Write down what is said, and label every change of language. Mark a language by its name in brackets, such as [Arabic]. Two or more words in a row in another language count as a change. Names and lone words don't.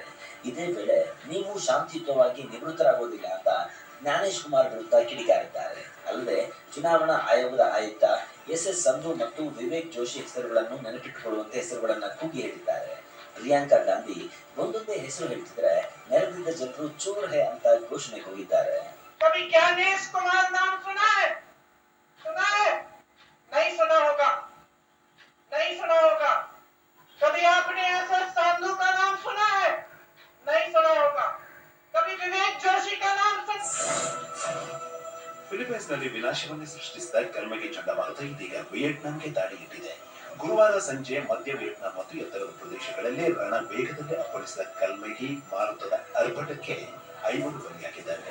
[Kannada] ಇದೇ ವೇಳೆ ನೀವು ಶಾಂತಿಯುತವಾಗಿ ನಿವೃತ್ತರಾಗುವುದಿಲ್ಲ ಅಂತ ಜ್ಞಾನೇಶ್ ಕುಮಾರ್ ವಿರುದ್ಧ ಕಿಡಿಕಾರಿದ್ದಾರೆ. ಅಲ್ಲದೆ ಚುನಾವಣಾ ಆಯೋಗದ ಆಯುಕ್ತ ಎಸ್ ಸಂಧು ಮತ್ತು ವಿವೇಕ್ ಜೋಶಿ ಹೆಸರುಗಳನ್ನು ನೆನಪಿಟ್ಟುಕೊಳ್ಳುವಂತೆ ಹೆಸರುಗಳನ್ನ ಕೂಗಿ ಹೇಳಿದ್ದಾರೆ. ಪ್ರಿಯಾಂಕಾ ಗಾಂಧಿ ಒಂದೊಂದೇ ಹೆಸರು ಹೇಳ್ತಿದ್ರೆ ನೆರೆದಿದ್ದ ಜನರು [Hindi] चोर है [Kannada] ಅಂತ ಘೋಷಣೆ ಕೂಗಿದ್ದಾರೆ. [Hindi] नहीं सुना होगा, नहीं सुना होगा। कभी आपने ऐसा संधू का नाम सुना है? नहीं सुना होगा। कभी विवेक जोशी का नाम [Kannada] ಫಿಲಿಪೈನ್ಸ್ನಲ್ಲಿ ವಿನಾಶವನ್ನೇ ಸೃಷ್ಟಿಸಿದ ಕಲ್ಮಗಿ ಚಂಡಮಾರುತ ಇದೀಗ ವಿಯೆಟ್ನಾಂಗೆ ದಾಳಿ ಇಟ್ಟಿದೆ. ಗುರುವಾರ ಸಂಜೆ ಮಧ್ಯ ವಿಯೆಟ್ನಾಂ ಮತ್ತು ಎತ್ತರದ ಪ್ರದೇಶಗಳಲ್ಲಿ ರಣ ವೇಗದಲ್ಲಿ ಅಪ್ಪಳಿಸಿದ ಕಲ್ಮಗಿ ಮಾರುತದ ಅರ್ಭಟಕ್ಕೆ 5 ಬಲಿಯಾಗಿದ್ದಾರೆ.